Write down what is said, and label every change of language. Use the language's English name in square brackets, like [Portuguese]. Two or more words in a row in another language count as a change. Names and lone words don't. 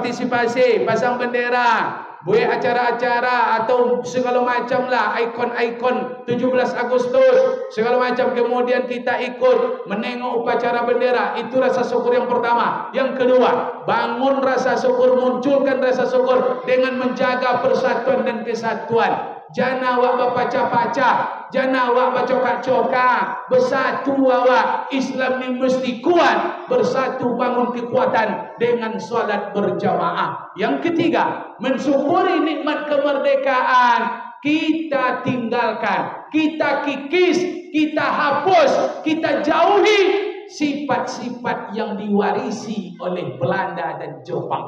[Indonesian] Berpartisipasi, pasang bendera, buat acara-acara atau segala macam lah, ikon-ikon 17 Agustus segala macam, kemudian kita ikut menengok upacara bendera. Itu rasa syukur yang pertama. Yang kedua, bangun rasa syukur, munculkan rasa syukur dengan menjaga persatuan dan kesatuan. [Malay] Jangan awak berpacah-pacah, jangan awak bercokak-cokak. Bersatu awak. Islam ni mesti kuat. [Indonesian] Bersatu bangun kekuatan dengan solat berjamaah. Yang ketiga, mensyukuri nikmat kemerdekaan. Kita tinggalkan, kita kikis, kita hapus, kita jauhi sifat-sifat yang diwarisi oleh Belanda dan Jepang.